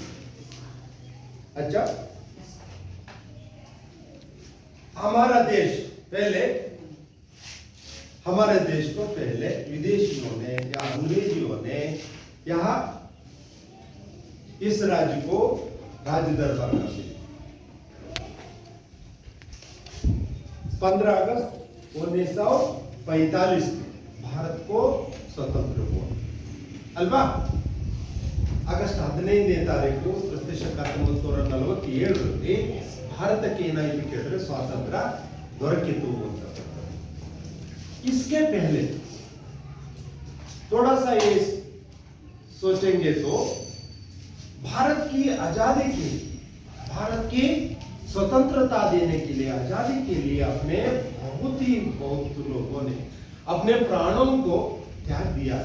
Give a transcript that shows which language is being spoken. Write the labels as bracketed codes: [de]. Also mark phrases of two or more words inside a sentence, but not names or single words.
[hi] अच्छा, हमारा देश पहले, हमारे देश को पहले विदेशियों ने या अंग्रेजियों ने यहाँ इस राज्य को राज्य दरबार कर दिया। 15 अगस्त 1945 में भारत को स्वतंत्र हुआ अल्वा। [kn] ಆಗಸ್ಟ್ 15ನೇ ತಾರೀಕು ಕ್ರಿಸ್ತಶಕ 1947ರಲ್ಲಿ ಭಾರತಕ್ಕೆ ಏನಾಯಿತು ಕೇಳಿದ್ರೆ ಸ್ವಾತಂತ್ರ್ಯ ದೊರಕಿತು ಅಂತ। [hi] इसके पहले थोड़ा सा ये सोचेंगे तो भारत की आजादी के लिए, भारत की स्वतंत्रता देने के लिए, आजादी के लिए अपने बहुत लोगों ने अपने प्राणों को त्याग दिया।